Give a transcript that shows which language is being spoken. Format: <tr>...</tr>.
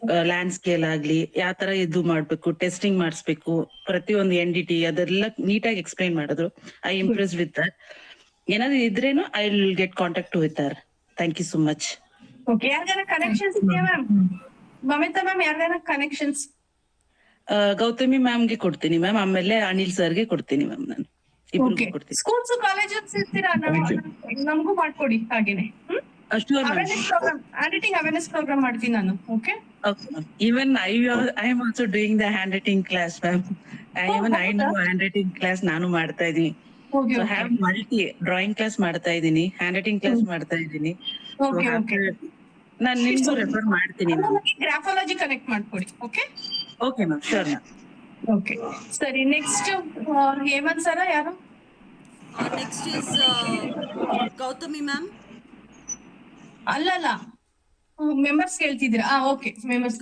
<kn>Land scale ಆಗ್ಲಿ, ಯಾವ ತರ ಇದು ಮಾಡ್ಬೇಕು, ಟೆಸ್ಟಿಂಗ್ ಮಾಡಿಸ್ಬೇಕು, ಪ್ರತಿಯೊಂದು NDT ಅದೆಲ್ಲ ನೀಟಾಗಿ ಎಕ್ಸ್ಪ್ಲೈನ್ ಮಾಡಿದ್ರು.</kn> <en>I impress with that.</en> <kn>ಏನಾದ್ರು ಇದ್ರೇನು</kn> <en>I will get contact with her. Thank you so much.</en> <kn>Okay, ಯಾರ್ಗಾರ connections ಇದೆಯಾ ma'am? Mamita ma'am, ಯಾರ್ಗಾರ connections? Gautami ಮ್ಯಾಮ್ಗೆ ಕೊಡ್ತೀನಿ ಮ್ಯಾಮ್, ಆಮೇಲೆ ಅನಿಲ್ ಸರ್ಗೆ ಕೊಡ್ತೀನಿ ಮ್ಯಾಮ್ ನಾನು. ಇಬ್ರಿಗೂ</kn> <en>okay</en> <kn>ಕೊಡ್ತೀನಿ. ಸ್ಕೂಲ್ಸ್ ಕಾಲೇಜಸ್ ಇರ್ತೀರಾ ನಮಗೂ ಮಾಡ್ಕೊಡಿ ಹಾಗೇನೆ.</kn> <en>Sure, ma'am.</en> <kn>Awareness program, hand awareness program ಮಾಡ್ತೀನಿ ನಾನು.</kn> <en>Okay Okay, ma'am. Even I am also doing the handwriting class, ma'am. I know handwriting class</en> <kn>ನಾನು ಮಾಡ್ತಾ ಇದೀನಿ.</kn> <en>okay So have multi drawing class</en> <kn>ಮಾಡ್ತಾ ಇದೀನಿ,</kn> <en>handwriting class ಮಾಡ್ತಾ ಇದೀನಿ. Okay okay</en> <kn>ನಾನು ನಿಮ್ಗೂ ರೆಫರ್ ಮಾಡ್ತೀನಿ ma'am. ಗ್ರಾಫಾಲಜಿ ಕನೆಕ್ಟ್ ಮಾಡ್ಕೊಡಿ. Okay</kn> <en>Okay, ma'am. Sure, ma'am.</en> <kn>Okay ಸರಿ. ನೆಕ್ಸ್ಟ್ ಹೇಮಂತ್ ಸರ ಯಾರು?</kn> <en>Next is Gautami ma'am.</en> <kn>ಅಲ್ಲಲ್ಲ ಮೆಂಬರ್ಸ್ ಕೇಳ್ತಿದ್ದೀರಾ? Okay members.</kn>